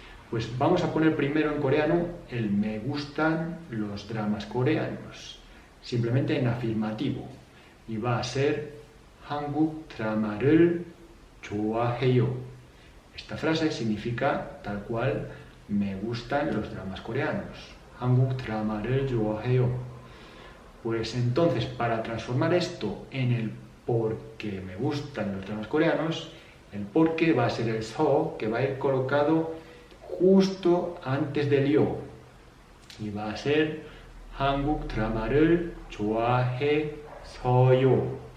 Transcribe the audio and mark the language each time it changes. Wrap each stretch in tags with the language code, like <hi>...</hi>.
<es>Pues vamos a poner primero en coreano el me gustan los dramas coreanos. Simplemente en afirmativo. Y va a ser</es> <ko>한국 드라마를 좋아해요.</ko> <es>Esta frase significa tal cual me gustan los dramas coreanos.</es> <ko>한국 드라마를 좋아해요.</ko> <es>Pues entonces, para transformar esto en el por qué me gustan los dramas coreanos, el por qué va a ser el so, que va a ir colocado justo antes del yo. Y va a ser</es> <ko>한국 드라마를 좋아해서요.</ko>